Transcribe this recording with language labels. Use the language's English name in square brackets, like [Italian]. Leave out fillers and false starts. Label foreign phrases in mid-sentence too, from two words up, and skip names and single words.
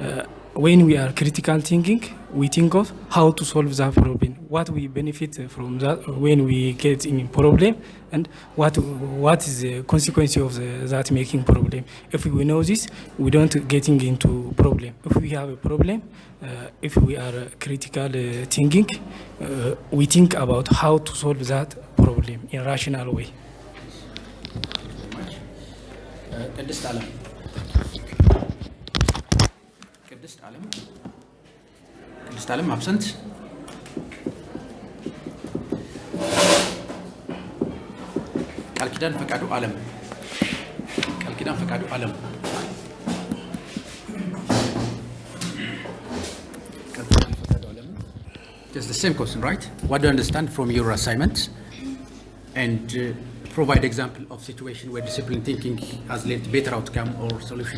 [English] Then when we are critical thinking, we think of how to solve that problem, what we benefit from that when we get in problem, and what is the consequence of that making problem. If we know this, we don't getting into problem. If we have a problem, if we are critical thinking, we think about how to solve that problem in a rational way. ቅድስት ዓለም ቅድስት ዓለም አብሰንት ቃል ኪዳን ፈቃዱ ዓለም Just the same question, right? What do you understand from your assignment? And provide example of situation where disciplined thinking has led to better outcome or solution.